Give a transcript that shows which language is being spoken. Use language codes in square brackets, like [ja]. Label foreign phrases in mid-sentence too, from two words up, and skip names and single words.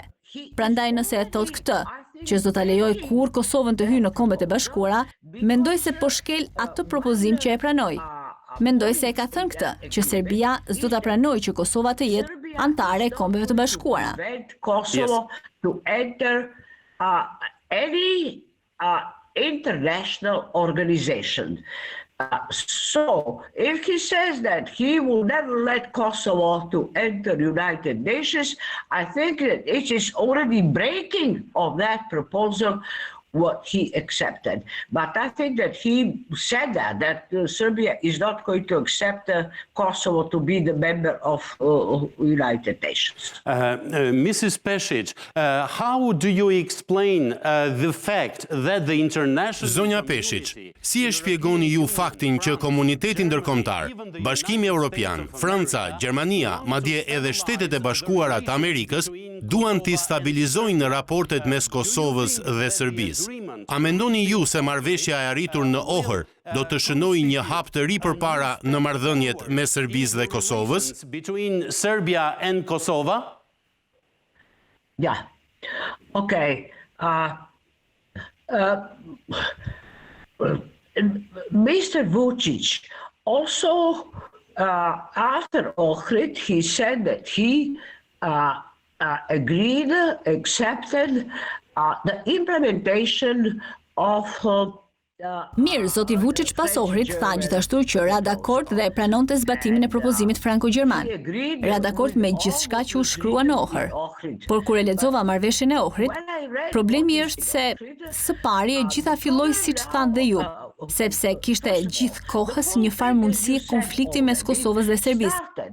[sq] Prandaj nëse e thot këtë, që s'do ta lejojë kurrë Kosovën të hyjë në Kombet e Bashkuara, mendoj se po shkel atë propozim që e pranoi. Mendoj se e ka thënë këtë, që Serbia s'do ta pranojë që Kosova të jetë antare e Kombeve të Bashkuara. [en] Kosovo to enter any international organization. So, if he says that he will never let Kosovo to enter United Nations, I think that it is already breaking of that proposal what he accepted. But I think that he said that Serbia is not going to accept Kosovo to be the member of United Nations. Mrs. Peshic, how do you explain the fact that the international... [sq] Zonja Peshic, si e shpjegoni ju faktin që komuniteti ndërkombëtar, Bashkimi Evropian, Franca, Gjermania, madje edhe Shtetet e Bashkuara të Amerikës duan t'i stabilizojnë raportet mes Kosovës dhe Serbisë? A mendoni ju se marrëveshja e arritur në Ohër do të shënojë një hap të ri përpara në marrëdhëniet mes Serbisë dhe Kosovës? [en] Between Serbia and Kosovo? Yeah. Okay. Mr. Vuçić also, after Ohrid, he said that he agreed, accepted the implementation of [sq] Mirë, zoti Vučić pas Ohrit tha gjithashtu që ra dakord dhe pranonte zbatimin e propozimit franko-gjerman. Ra dakord me gjithçka që u shkrua në Ohër. Por kur e lexova marrëveshjen e Ohrit, problemi është se së pari e gjitha filloi siç thanë dhe ju, sepse kishte gjithë kohës një farë mundësie konflikti mes Kosovës dhe Serbisë.